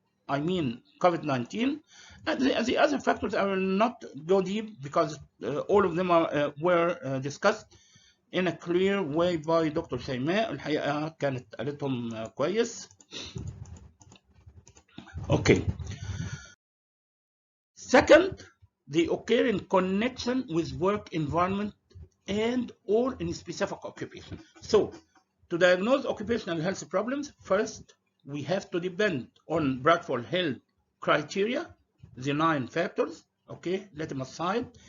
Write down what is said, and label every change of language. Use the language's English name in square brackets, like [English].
[English] I mean COVID-19. And the other factors I will not go deep because all of them were discussed in a clear way by Dr. [Arabic] شيماء. الحقيقة كانت قالتهم كويس. [English] Okay. Second, they occur in connection with work environment and or in specific occupation. So, to diagnose occupational health problems, first we have to depend on Bradford Health criteria, the 9 factors, okay, let them aside.